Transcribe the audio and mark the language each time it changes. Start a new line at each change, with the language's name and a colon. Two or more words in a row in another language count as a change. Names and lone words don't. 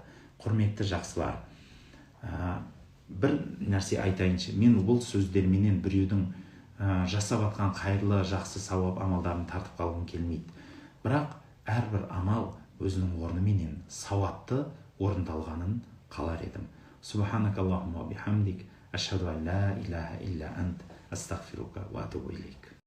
Kazakh: Құрметті жақсылар, бір нәрсе айтайыншы. Мен бұл сөздерменен біреудің жасап атқан қайырлы, жақсы сауап амалдарын тартып қалғым келмейді. Бірақ әрбір амал өзінің орныменен сауапты орындалғанын қалар едім.
Arabic: سبحانك اللهم وبحمدك أشهد أن لا إله إلا أنت أستغفرك وأتوب إليك.